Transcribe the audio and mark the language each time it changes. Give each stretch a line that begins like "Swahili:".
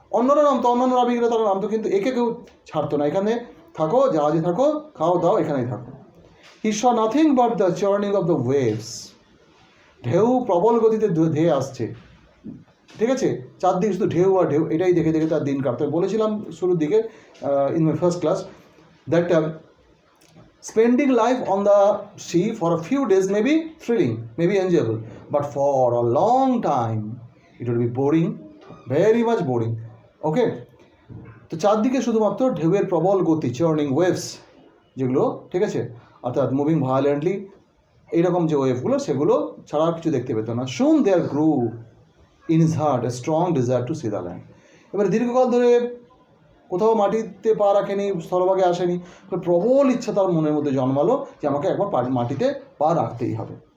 Bangla: অন্যরা নামতো, অন্যান্য নাবিকরা তারা নামতো, কিন্তু একে কেউ ছাড়তো না, এখানে থাকো, জাহাজে থাকো, খাও দাও, এখানেই থাকো।
English: He saw nothing but the churning of the waves.
Bangla: ঢেউ প্রবল গতিতে ধেয়ে আসছে, ঠিক আছে, চারদিকে শুধু ঢেউ আর ঢেউ, এটাই দেখে দেখে তার দিন কাটতে। বলেছিলাম শুরুর দিকে
English: In my first class that spending life on the sea for a few days may be thrilling, may be enjoyable, but for a long time it will be boring, very much boring.
Bangla: ওকে, তো চারদিকে শুধুমাত্র ঢেউয়ের প্রবল গতি, churning waves যেগুলো, ঠিক আছে, অর্থাৎ মুভিং ভায়োলেন্টলি, এইরকম যে ওয়েভগুলো সেগুলো ছাড়া আর কিছু দেখতে পেত না।
English: Soon there grew in his heart a strong desire to see the land.
Bangla: এবারে দীর্ঘকাল ধরে কোথাও মাটিতে পা রাখেনি, স্থলভাগে আসেনি, প্রবল ইচ্ছা তার মনের মধ্যে জন্মালো যে আমাকে একবার মাটিতে পা রাখতেই হবে।